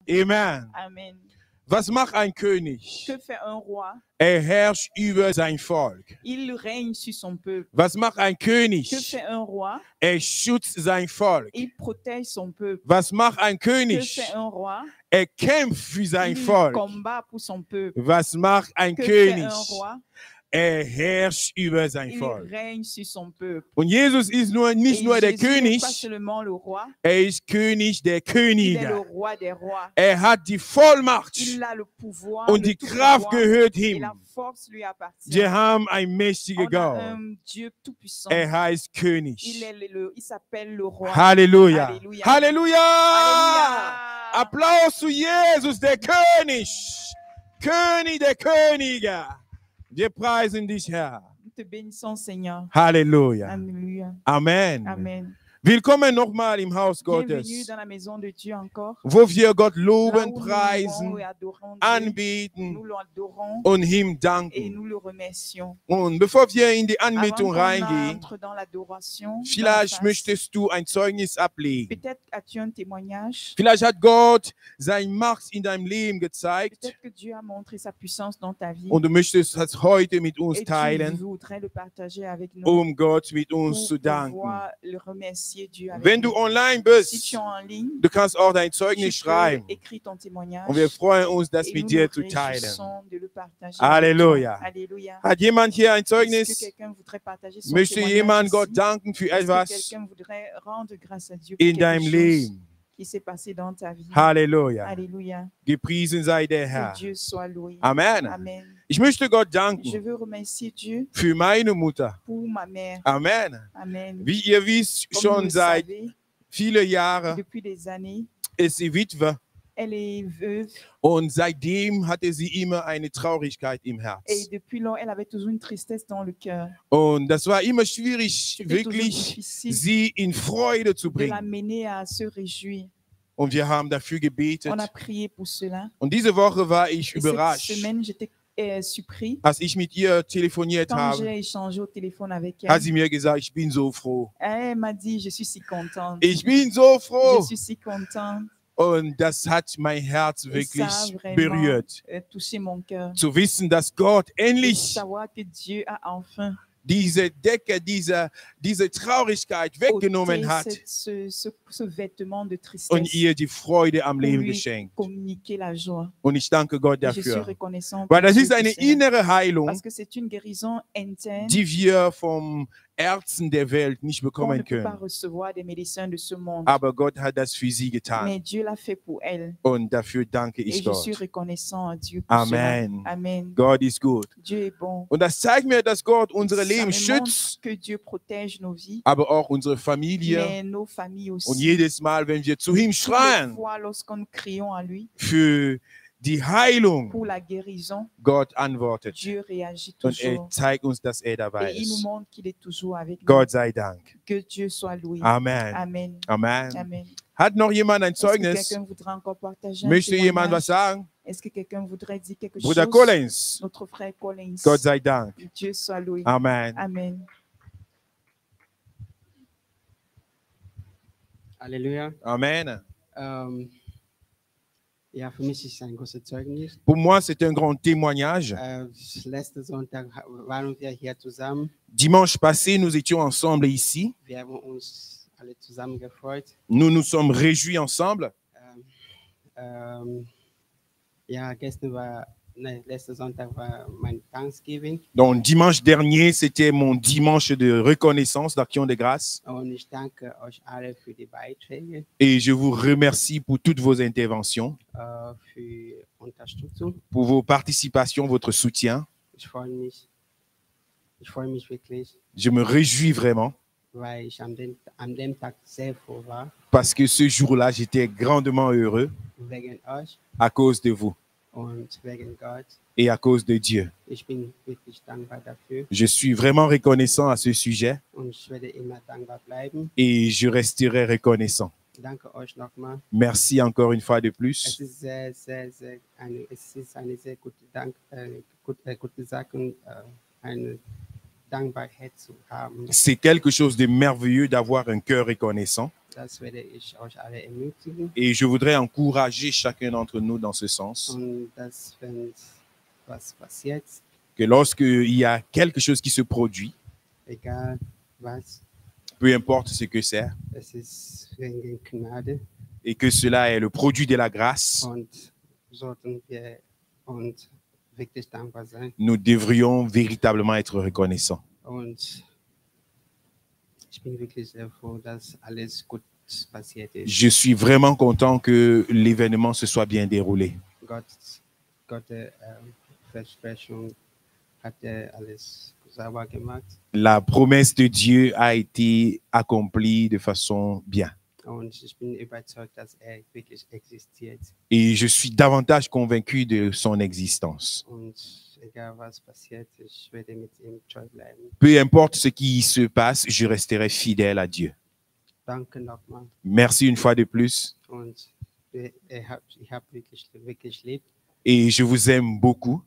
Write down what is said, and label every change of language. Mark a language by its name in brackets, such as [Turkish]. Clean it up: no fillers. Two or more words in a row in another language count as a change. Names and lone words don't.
[German] Amen. [French] Amen. [German] Was macht ein König? [French] Que fait un roi? [German] Herrscht über sein Volk. [French] Il règne sur son peuple. [German] Was macht ein [French] Que [German] König? [French] fait un roi? [German] Schützt sein Volk. [French] Il protège son peuple. [German] Was macht ein [French] Que [German] König? [French] fait un roi? [German] Kämpft für sein [French] Il [German] Volk. [French] combat pour son peuple. [German] Was macht ein [French] Que fait [German] König? [French] un roi? [German] Herrscht über sein [French] Il [German] Volk. [French] règne sur son peuple. [German] Und Jesus ist nicht [French] Et [German] nur der [French] Jésus n'est pas [German] König, [French] seulement le roi, [German] ist König der [French] il est le [German] Könige. [French] roi des rois. [German] Hat die Vollmacht [French] Il a le pouvoir, [German] und die [French] le tout [German] Kraft [French] pouvoir, [German] gehört [French] et [German] ihm. [French] la force lui appartient. [German] Wir haben einen mächtigen [French] On a [German] Gott. [French] un Dieu tout-puissant. [German] Heißt [French] Il [German] König. [French] il s'appelle le roi. [German] Halleluja. Halleluja. Halleluja. [French] Alléluia. [German] Applaus zu Jesus, der König. König der Könige. Wir preisen dich, Herr. [French] Nous te bénissons, Seigneur. [German] Halleluja. [French] Alléluia. [German] Amen. [French] Amen. [German] Willkommen nochmal im Haus [French] Bienvenue [German] Gottes, [French] dans la maison de Dieu encore. [German] wo wir Gott [French] Là [German] loben, [French] où nous [German] preisen, [French] louons et adorons Dieu. [German] anbeten [French] Nous l'adorons [German] und ihm [French] et [German] danken. [French] nous le remercions. [German] Und bevor wir in die [French] Avant [German] Anbetung [French] qu'on [German] reingehen, [French] entre dans l'adoration, [German] vielleicht möchtest du ein Zeugnis ablegen. [French] peut-être as-tu un témoignage. [German] Vielleicht hat Gott seine Macht in deinem Leben gezeigt [French] Peut-être que Dieu a montré sa puissance dans ta vie. [German] und du möchtest das heute mit uns [French] Et tu [German] teilen, [French] voudrais le partager avec nous [German] Gott mit uns [French] pour [German] zu danken. [French] pouvoir le remercier Dieu avec [German] Wenn [French] nous. [German] du online [French] Si [German] bist, [French] tu es en ligne, [German] du kannst auch dein [French] tu [German] Zeugnis [French] peux [German] schreiben. [French] écrire ton témoignage. [German] Und wir freuen uns, das [French] Et [German] mit [French] nous [German] dir [French] nous [German] zu teilen. [French] réjouissons de le partager [German] Halleluja. [French] avec toi. Alléluia. [German] Hat jemand hier ein [French] Est-ce que [German] Zeugnis? [French] quelqu'un voudrait partager son [German] Möchte [French] témoignage [German] jemand [French] ici? [German] Gott danken für [French] Est-ce que [German] etwas [French] quelqu'un voudrait rendre grâce à Dieu pour [German] in [French] quelque [German] deinem [French] chose [German] Leben? [French] qui s'est passé dans ta vie? [German] Halleluja. [French] Alléluia. [German] Gepriesen sei der Herr. [French] Que Dieu soit loué. [German] Amen. [French] Amen. [German] Ich möchte Gott [French] Je [German] danken [French] veux remercier Dieu [German] für meine Mutter. [French] pour ma mère. [German] Amen. [French] Amen. [German] Wie ihr wisst, [French] Comme vous [German] schon [French] le [German] seit [French] savez, [German] vielen Jahren [French] depuis des années, [German] ist sie Witwe [French] elle est veuve [German] und seitdem hatte sie immer eine Traurigkeit im [French] et [German] Herz. [French] depuis lors, elle avait toujours une tristesse dans le cœur. [German] Und das war immer schwierig, [French] C'était toujours [German] wirklich [French] difficile [German] sie in Freude zu [French] de [German] bringen. [French] l'amener à se réjouir. [German] Und wir haben dafür gebetet. [French] On a prié pour cela. [German] Und diese Woche war ich [French] Et cette [German] überrascht, [French] semaine, j'étais surpris. [German] als ich mit ihr telefoniert [French] Quand [German] habe, [French] j'ai échangé au téléphone avec [German] hat [French] elle, [German] sie mir gesagt, ich bin so froh. [French] elle m'a dit, je suis si contente. [German] Ich bin so [French] Je [German] froh. [French] suis si contente. [German] Und das hat mein Herz [French] Et ça a [German] wirklich [French] vraiment [German] berührt. [French] touché mon cœur. [German] Zu wissen, dass Gott [French] Et [German] endlich [French] savoir que Dieu a enfin [German] diese Decke, diese Traurigkeit weggenommen [French] ôté [German] hat [French] ce vêtement de [German] und [French] tristesse [German] ihr die Freude am [French] pour [German] Leben [French] lui [German] geschenkt. [French] communiquer la joie. [German] Und ich danke Gott [French] Et je suis [German] dafür. [French] reconnaissant [German] Weil [French] pour [German] das [French] Dieu [German] ist [French] pour [German] eine [French] cela. [German] innere Heilung, [French] Parce que c'est une guérison interne [German] die wir vom Ärzten der Welt nicht [French] qu'on ne [German] bekommen [French] peut pas [German] können. [French] recevoir des médecins de ce monde. [German] Aber Gott hat das für sie getan. [French] Mais Dieu l'a fait pour elle. [German] Und dafür danke [French] Et [German] ich [French] je suis [German] Gott. [French] reconnaissant à Dieu pour [German] Amen. [French] cela. Amen. [German] Gott ist gut. [French] Dieu est bon. [German] Und das zeigt mir, dass Gott unsere [French] Ça [German] Leben [French] me [German] schützt, [French] montre que Dieu protège nos vies, [German] aber auch unsere Familie. [French] mais nos familles aussi. [German] Und jedes Mal, wenn wir zu ihm [French] Toutes les [German] schreien [French] fois, lorsqu'on nous crions à lui [German] für die Heilung, [French] pour la guérison, [German] Gott antwortet. [French] Dieu réagit [German] Und [French] toujours. [German] zeigt uns, dass dabei [French] Et il nous [German] ist. [French] montre qu'il est toujours avec nous. [German] Gott sei Dank. [French] Que Dieu soit loué. [German] Amen. [French] Amen. [German] Amen. [French] Amen. [German] Hat noch jemand ein [French] Est-ce que [German] Zeugnis? [French] quelqu'un voudrait encore partager un [German] Möchte jemand [French] témoignage? [German] was sagen? [French] Est-ce que quelqu'un voudrait dire quelque [German] Bruder [French] chose? [German] Collins. [French] Notre frère Collins. [German] Gott sei Dank. [French] Dieu soit loué. [German] Amen. [French] Amen. [German] Halleluja. [French] Amen. [German] Ja, für mich ist es ein großes Zeugnis. [French] Pour moi, c'est un grand témoignage. [German] Letzten Sonntag waren wir hier zusammen. [French] Dimanche passé, nous étions ensemble ici. [German] Wir haben uns alle zusammen gefreut. [French] Nous nous sommes réjouis ensemble. [German] Ja, letzten Sonntag war mein Thanksgiving. [French] Donc, dimanche dernier, c'était mon dimanche de reconnaissance, d'action de grâce. [German] Und ich danke euch alle für die Beiträge, [French] Et je vous remercie pour toutes vos interventions, [German] für Unterstützung. [French] pour vos participations, votre soutien. [German] Ich freue mich wirklich, [French] Je me réjouis vraiment [German] weil ich an dem Tag sehr froh war, [French] parce que ce jour-là, j'étais grandement heureux [German] wegen euch [French] à cause de vous [German] und wegen Gott. [French] et à cause de Dieu. [German] Ich bin wirklich dankbar dafür [French] Je suis vraiment reconnaissant à ce sujet [German] und ich werde immer dankbar bleiben. [French] et je resterai reconnaissant. [German] Danke euch nochmal. [French] Merci encore une fois de [German] Es [French] plus. [German] ist eine sehr gute Sache, eine Dankbarkeit zu haben. [French] C'est quelque chose de merveilleux d'avoir un cœur reconnaissant. [German] Das werde ich euch alle ermutigen. [French] Et je voudrais encourager chacun d'entre nous dans ce sens. [German] Und dass, wenn was passiert, [French] Que lorsqu'il y a quelque chose qui se produit, [German] egal was, [French] peu importe ce que c'est, [German] es ist wegen Gnade [French] et que cela est le produit de la grâce, [German] und sollten wir uns wirklich dankbar sein. [French] nous devrions véritablement être reconnaissants. [German] Und ich bin wirklich sehr froh, dass alles gut passiert ist. [French] Je suis vraiment content que l'événement se soit bien déroulé. [German] Gottes Versprechung hat alles sauber gemacht. [French] La promesse de Dieu a été accomplie de façon bien. [German] Und ich bin überzeugt, dass wirklich existiert. [French] Et je suis davantage convaincu de son existence. [German] Und egal was passiert, ich werde mit ihm treu bleiben. [French] Peu importe ce qui se passe, je resterai fidèle à Dieu. [German] Danke nochmal. [French] Merci une fois de plus. [German] Und ich hab wirklich lieb. [French] Et je vous aime beaucoup.